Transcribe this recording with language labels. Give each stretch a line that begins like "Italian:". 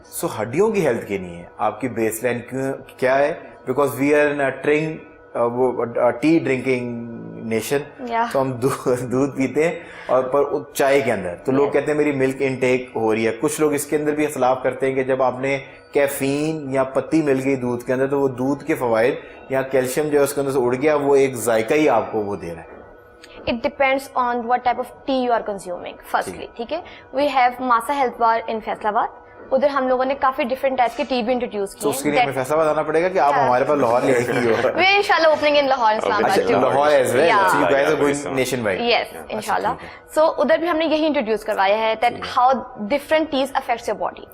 Urdu: سو ہڈیوں کی ہیلتھ کی نہیں ہے, آپ کی بیس لائن کیا ہے؟
English: because we are in وہ tea drinking nation,
Urdu: تو ہم دودھ پیتے ہیں اور پر چائے کے اندر, تو لوگ کہتے ہیں میری ملک انٹیک ہو رہی ہے. کچھ لوگ اس کے اندر بھی اختلاف کرتے ہیں کہ جب آپ نے کیفین یا پتی مل گئی دودھ کے اندر تو وہ دودھ کے فوائد یا کیلشیم جو ہے اس کے اندر سے اڑ گیا, وہ ایک ذائقہ ہی آپ کو وہ دے رہا ہے.
English: It depends on what type of tea you are consuming. Firstly, ٹھیک ہے, we have Masa Health Bar in Faisalabad.
Urdu: ادھر ہم لوگوں نے کافی ڈفرنٹ ٹائپس کے ٹی بھی انٹروڈیوس کیے. تو اس کے لیے ہمیں فیصلہ بتانا پڑے گا کہ آپ ہمارے پاس لاہور لے کے ہی ہو.
English: We are inshallah opening in Lahore, Islamabad too. Lahore as well. So you guys are going nationwide. Yes, inshallah.
Urdu: So ادھر بھی ہم نے یہی انٹروڈیوس کروایا ہے
English: that how different teas affects your body.